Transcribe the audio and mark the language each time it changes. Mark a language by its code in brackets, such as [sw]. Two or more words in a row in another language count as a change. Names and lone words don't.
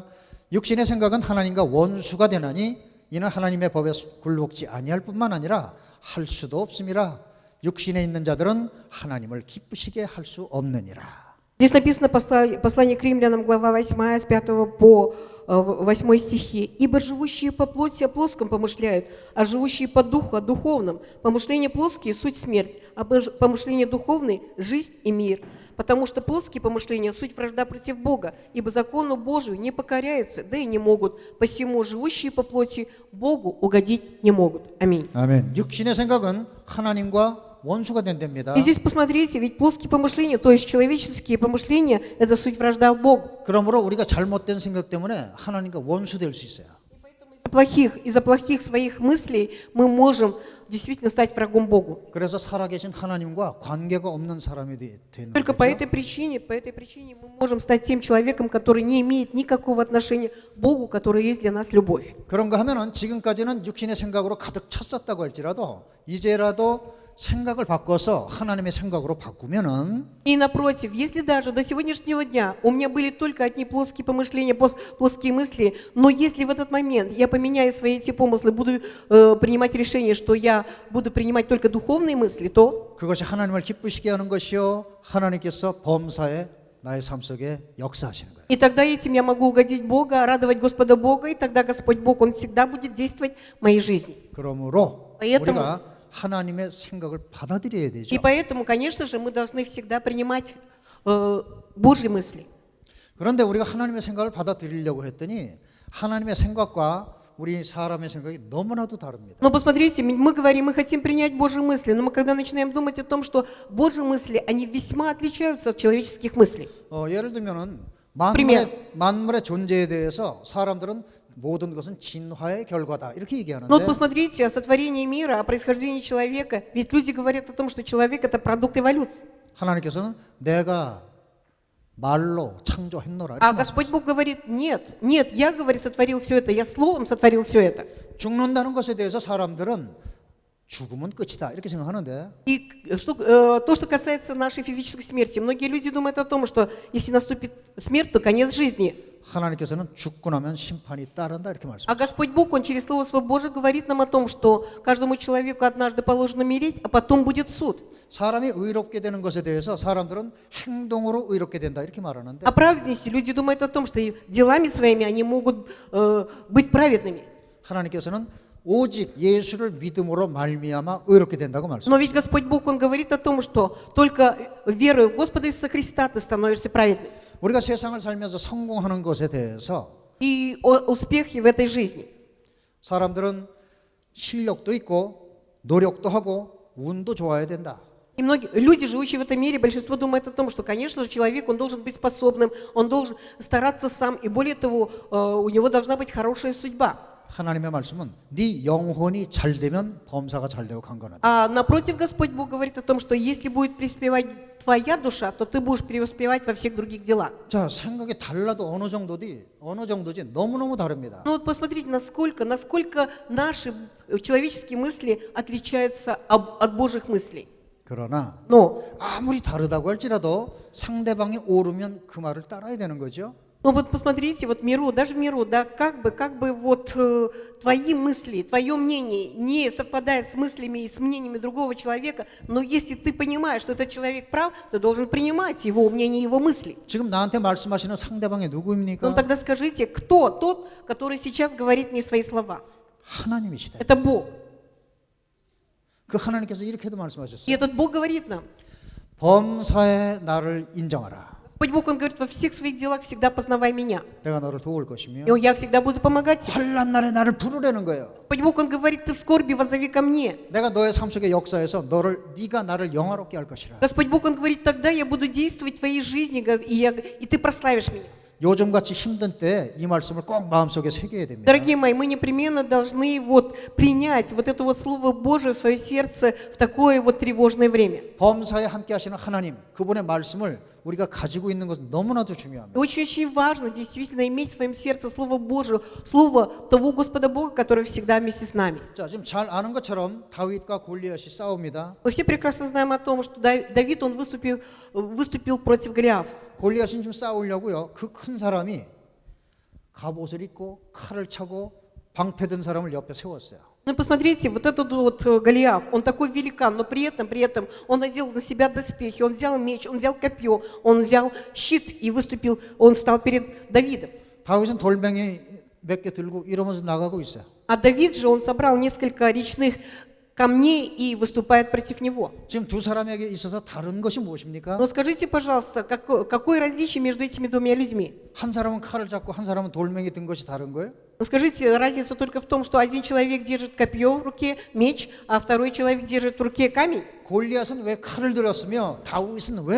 [ko] 육신의 생각은 하나님과 원수가 되나니 이는 하나님의 법에 굴복지 아니할 뿐만 아니라 할 수도 없음이라. 육신에 있는 자들은 하나님을 기쁘시게 할 수 없느니라. [ru] Здесь написано послание к римлянам, глава 8, с 5 по 8 стихи. «Ибо живущие по плоти о плоском помышляют, а живущие по духу о духовном. Помышления плоские – суть смерть, а помышления духовные – жизнь и мир. Потому что плоские помышления – суть вражда против Бога, ибо закону Божию не покоряются, да и не могут. Посему живущие по плоти Богу угодить не могут». Аминь. [ko] 아멘. 육신의 생각은 하나님과 원수가 된답니다. [ru] И здесь посмотрите, ведь плоские помышления, то есть человеческие помышления – это суть вражда Богу. [ko] 그러므로 우리가 잘못된 생각 때문에 하나님과 원수 될 수 있어요. [ru] Из-за плохих своих мыслей мы можем действительно стать врагом Богу. [ko] 그래서 살아계신 하나님과 관계가 없는 사람이 되는 [ru] Только по этой причине мы можем стать тем человеком, который не имеет никакого отношения к Богу, который есть для нас любовь. [ko] 그런가 하면은 지금까지는 육신의 생각으로 가득 찼었다고 할지라도 이제라도 생각을 바꿔서 하나님의 생각으로 바꾸면은 [ru] И напротив, если даже до сегодняшнего дня у меня были только одни плоские помышления, плоские мысли, но если в этот момент я поменяю свои эти помыслы, буду принимать решение, что я буду принимать только духовные мысли, то [ko] 그것이 하나님을 기쁘시게 하는 것이요 하나님께서 범사에 나의 삶 속에 역사하시는 거예요. [ru] и тогда этим я могу угодить Бога, радовать Господа Бога, и тогда Господь Бог, Он всегда будет действовать в моей жизни. [ko] 그러므로 [ru] Поэтому- [ko] 우리가 하나님의 생각을 받아들여야 되죠. [ru] И поэтому, конечно же, мы должны всегда принимать Божьи мысли. [ko] 그런데 우리가 하나님의 생각을 받아들이려고 했더니 하나님의 생각과 우리 사람의 생각이 너무나도 다릅니다. [ru] Но посмотрите, мы говорим, мы хотим принять Божьи мысли, но мы когда начинаем думать о том, что Божьи мысли, они весьма отличаются от человеческих мыслей. [ko] 예를 들면은 [ru] пример. [ko] 만물의 존재에 대해서 사람들은 모든 것은 진화의 결과다 이렇게 [ru] Но [ko] 얘기하는데 [ru] вот посмотрите, о сотворении мира, о происхождении человека, ведь люди говорят о том, что человек – это продукт эволюции. [ko] 하나님께서는 내가 말로 창조했노라 이렇게 [ru] А Господь Бог говорит, нет, я, говорит, сотворил все это, я словом сотворил все это. [ko] 죽는다는 것에 대해서 사람들은 죽으면 끝이다 이렇게 생각하는데 [ru] И то, что касается нашей физической смерти, многие люди думают о том, что если наступит смерть, то конец жизни. [ko] 하나님께서는 죽고 나면 심판이 따른다 이렇게 [ru] А [ko] 말씀하셨어요. [ru] Господь Бог, Он через Слово Свое Божие говорит нам о том, что каждому человеку однажды положено умереть, а потом будет суд. [ko] 사람이 의롭게 되는 것에 대해서 사람들은 행동으로 의롭게 된다 이렇게 말하는데 [ru] О праведности люди думают о том, что и делами своими они могут быть праведными. [ko] 하나님께서는 오직 예수를 믿음으로 말미암아 의롭게 된다고 말씀하셨어요. [ru] Но ведь Господь Бог, Он говорит о том, что только веруя в Господа Иисуса Христа ты становишься праведным. [ko] 우리가 세상을 살면서 성공하는 것에 대해서 [ru] И успехи в этой жизни. [ko] 사람들은 실력도 있고 노력도 하고 운도 좋아야 된다. [ru] И многие люди, живущие в этом мире, большинство думает о том, что, конечно же, человек, он должен быть способным, он должен стараться сам, и более того, у него должна быть хорошая судьба. [ko] 하나님의 말씀은 네 영혼이 잘 되면 범사가 잘 되고 강건하다. [ru] А напротив, Господь Бог говорит о том, что если будет преуспевать твоя душа, то ты будешь преуспевать во всех других делах. [ko] 자, 생각이 달라도 어느 정도지 너무너무 다릅니다. [ru] Ну вот посмотрите, насколько наши человеческие мысли отличаются от Божьих мыслей. [ko] 그러나 [ru] Но [ko] 아무리 다르다고 할지라도 상대방이 옳으면 그 말을 따라야 되는 거죠. [ru] Ну вот посмотрите, вот даже в миру, да, как бы вот твои мысли, твое мнение не совпадает с мыслями и с мнениями другого человека, но если ты понимаешь, что этот человек прав, ты должен принимать его мнение, его мысли. [ko] 지금 나한테 말씀하시는 상대방이 [ru] Ну [ko] 누구입니까? [ru] тогда скажите, кто тот, который сейчас говорит мне свои слова? [ko] 하나님이시다. [ru] Это Бог. [ko] 그 하나님께서 이렇게도 [ru] И [ko] 말씀하셨어요. [ru] этот Бог говорит нам. [ko] 범사에 나를 인정하라. [ru] Господь Бог, Он говорит, во всех своих делах всегда познавай меня. [ko] 내가 너를 도울 것이며 [ru] И я всегда буду помогать тебе. [ko] 환난 날에 나를 부르라는 거예요. [ru] Господь Бог, Он говорит, ты в скорби воззови ко мне. [ko] 내가 너의 삶 속의 역사에서 네가 나를 영화롭게 할 것이라. [ru] Господь Бог, Он говорит, тогда я буду действовать в твоей жизни, и ты прославишь меня. [ko] 요즘같이 힘든 때 이 말씀을 꼭 마음속에 새겨야 됩니다. [ru] Дорогие мои, мы непременно должны вот принять вот это вот Слово Божие в свое сердце в такое вот тревожное время. [ko] 범사에 함께 하시는 하나님, 그분의 말씀을 우리가 가지고 있는 것은 너무나도 중요합니다. [ru] Очень-очень важно действительно иметь в своем сердце Слово Божие, Слово того Господа Бога, который всегда вместе с нами. [ko] 자, 지금 잘 아는 것처럼 다윗과 골리앗이 싸웁니다. [ru] Мы все прекрасно знаем о том, что Давид, он выступил против Голиафа. [ko] 골리앗은 지금 싸우려고요. 그 큰 사람이 갑옷을 입고 칼을 차고 방패 든 사람을 옆에 세웠어요. [ru] Ну, посмотрите, вот этот вот Голиаф, он такой великан, но при этом он надел на себя доспехи, он взял меч, он взял копье, он взял щит и выступил, он встал перед Давидом. [ko] 다윗은 돌멩이 몇 개 들고 이러면서 나가고 있어요. [ru] А Давид же, он собрал несколько речных камней и выступает против него. [ko] 지금 두 사람에게 있어서 다른 것이 무엇입니까? [ru] Но скажите, пожалуйста, какое различие между этими двумя людьми? [ko] 한 사람은 칼을 잡고 한 사람은 돌멩이 든 것이 다른 거예요? [ru] Ну, скажите, разница только в том, что один человек держит копье в руке, меч, а второй человек держит в руке камень. [ko] 골리앗은 왜 칼을 들었으며 다윗은 왜